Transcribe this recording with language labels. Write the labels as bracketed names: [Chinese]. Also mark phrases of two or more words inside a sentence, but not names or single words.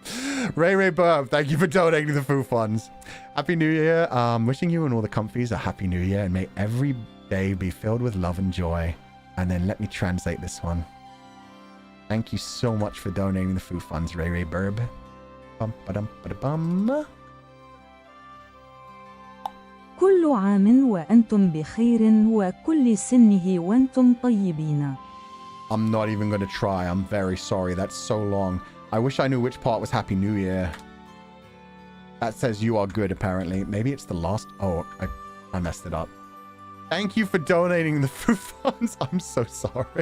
[English] Ray Burb, thank you for donating the food funds. Happy New Year. Wishing you and all the comfies a happy New Year, and may every day be filled with love and joy. And then let me translate this one. Thank you so much for donating the food funds, Ray Burb. Bum, ba-dum, ba-da-bum. [Arabic] كل عام وأنتم بخير وكل سنه وأنتم طيبين. [English] I'm not even going to try. I'm very sorry. That's so long. I wish I knew which part was Happy New Year. That says you are good, apparently. Maybe it's the last... Oh, I messed it up. Thank you for donating the food funds. I'm so sorry.